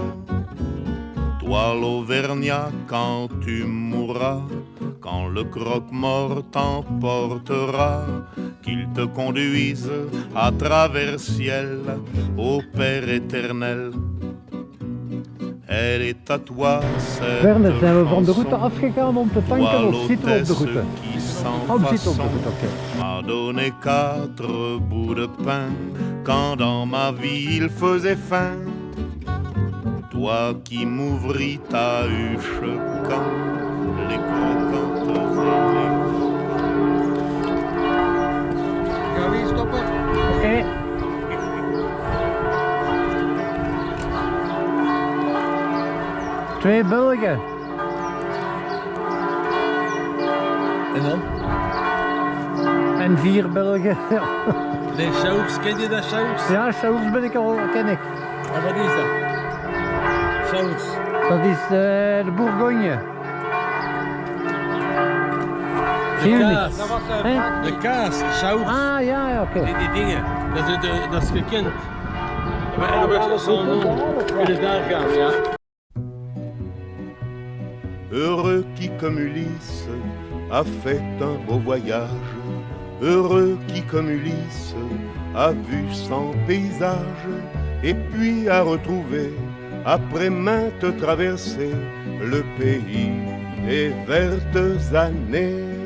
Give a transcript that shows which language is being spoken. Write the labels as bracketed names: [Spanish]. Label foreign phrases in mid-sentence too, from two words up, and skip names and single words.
[French] Toi l'Auvergnat, quand tu mourras, quand le croque-mort t'emportera, qu'il te conduise à travers ciel au Père éternel. Elle est à toi, cette Verne, [Dutch] zijn we van de [French] chanson. [Dutch] route afgegaan om te tanken of zitten we op de route? [French] Qui sans [Dutch] Oh, we zitten op de [French] façon [Dutch] route, oké. [French] m'a donné 4 bouts de pain quand dans ma vie il faisait faim. Toi qui m'ouvris ta huche quand les croquantes et les [Dutch] Gaan we hier stoppen? Oké. Twee Belgen. En dan? En 4 Belgen. Ja, Nee, saus. Ken je dat saus? ja saus ben ik al, ken ik. En wat is dat? Saus. Dat is de Bourgogne. De Zie je niet? kaas. Hè? De kaas, saus. Ah ja, ja oké. Die dingen. Dat is gekend. En dan was zo'n kunnen daar gaan, ja. [French] Heureux qui comme Ulysse a fait un beau voyage, heureux qui comme Ulysse a vu 100 paysages, et puis a retrouvé, après maintes traversées, le pays des vertes années.